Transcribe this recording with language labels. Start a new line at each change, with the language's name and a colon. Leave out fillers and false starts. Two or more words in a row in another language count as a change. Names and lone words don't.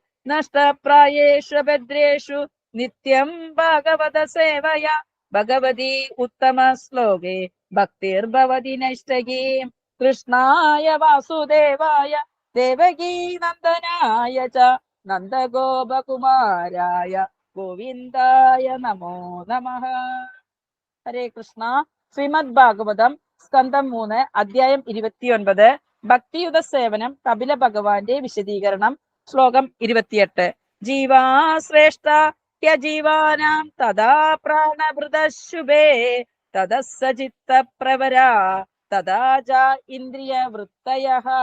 Sanskrit: नष्टप्रायेषु भद्रेषु नित्यं भागवत सेवया भगवती उत्तम श्लोके भक्तिर्भवति नैष्ठिकीं। कृष्णाय वासुदेवाय देवकी नन्दनाय च नन्दगोपकुमाराय गोविन्दाय नमो नमः। हरे कृष्ण।
Malayalam: ശ്രീമദ് ഭാഗവതം സ്കന്ധം 3 അധ്യായം 29 ഭക്തിയുത സേവനം കപില ഭഗവാന്റെ വിശദീകരണം. ശ്ലോകം 28.
Sanskrit: ജീവാ ശ്രേഷ്ഠ ഹ്യജീവാനാം തഥാ പ്രാണഭൃതശുഭേ തതസ്സ ചിത്തപ്രവരാ തഥാ ച ഇന്ദ്രിയവൃത്തയഃ.